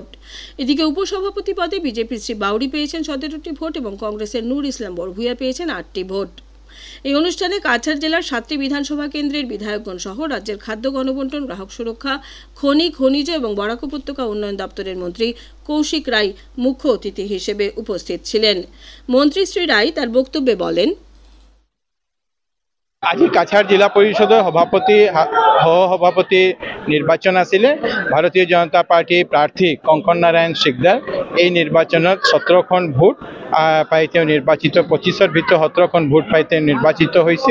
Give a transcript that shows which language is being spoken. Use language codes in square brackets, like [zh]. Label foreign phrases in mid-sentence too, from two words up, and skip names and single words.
[bn] এদিকে উপসভাপতি পদে বিজেপি শ্রী বাউরি পেয়েছেন 17টি ভোট এবং কংগ্রেসের নূর ইসলাম বড়ভূয়া পেয়েছেন 8টি ভোট। এই অনুষ্ঠানে কাছাড় জেলার 7টি বিধানসভা কেন্দ্রের বিধায়কগণ সহ রাজ্যের খাদ্য গণবন্টন, গ্রাহক সুরক্ষা, খনিজ এবং বরাক উপত্যকা উন্নয়ন দপ্তরের মন্ত্রী কৌশিক রায় মুখ্য অতিথি হিসেবে উপস্থিত ছিলেন। মন্ত্রী শ্রী রায় তার বক্তব্যে বলেন, [as] আজি কাছাড় জিলা পরিষদৰ সভাপতি নিৰ্বাচন আছিলে। ভাৰতীয় জনতা পাৰ্টীৰ প্ৰাৰ্থী কঙ্কন নাৰায়ণ শিকদাৰ এই নিৰ্বাচনত 17খন ভোট পাই তেওঁ নিৰ্বাচিত, 25ৰ ভিতৰত 17খন ভোট পাই তেওঁ নিৰ্বাচিত হৈছে।